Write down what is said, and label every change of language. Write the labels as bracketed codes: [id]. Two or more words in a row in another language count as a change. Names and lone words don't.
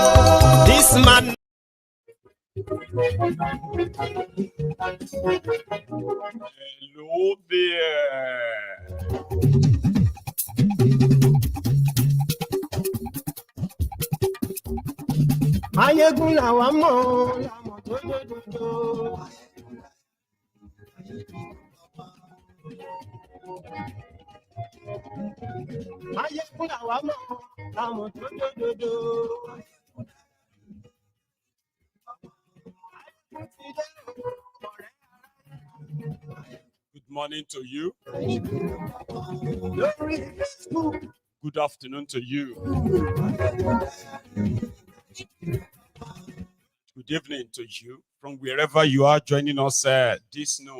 [en] This man. Hello there. [yo] Maiyegun làwa mọ̀, làmọ̀ tó lódodo. Maiyegun làwa mọ̀, làmọ̀ tó lódodo. [en] Good morning to you. Good afternoon to you. Good evening to you from wherever you are joining us this noon.